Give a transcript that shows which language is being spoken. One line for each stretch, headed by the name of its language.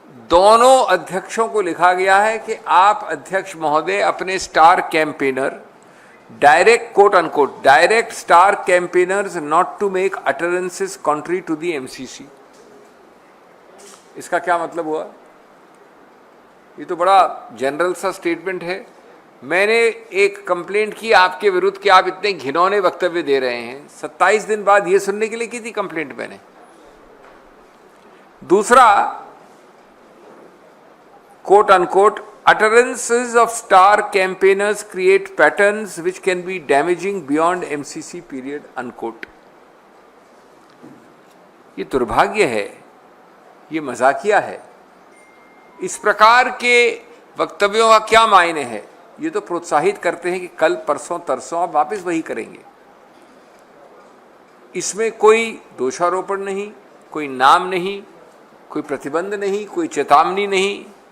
Hindi: दोनों अध्यक्षों को लिखा गया है कि आप अध्यक्ष महोदय अपने star campaigner, direct quote unquote,
English: Direct star campaigners not to make utterances contrary to the MCC.
Hindi: इसका क्या मतलब हुआ? ये तो बड़ा जनरल सा स्टेटमेंट है। मैंने एक कंप्लेंट की आपके विरुद्ध कि आप इतने घिनौने वक्तव्य दे रहे हैं। 27 दिन बाद ये सुनने के लिए की थी कंप्लेंट मैंने। दूसरा, quote unquote,
English: utterances of star campaigners create patterns which can be damaging beyond MCC period, unquote।
Hindi: ये दुर्भाग्य है, ये मजाकिया है। इस प्रकार के वक्तव्यों का क्या मायने है? ये तो प्रोत्साहित करते हैं कि कल परसों तरसों आप वापस वही करेंगे। इसमें कोई दोषारोपण नहीं, कोई नाम नहीं, कोई प्रतिबंध नहीं, कोई चेतावनी नहीं।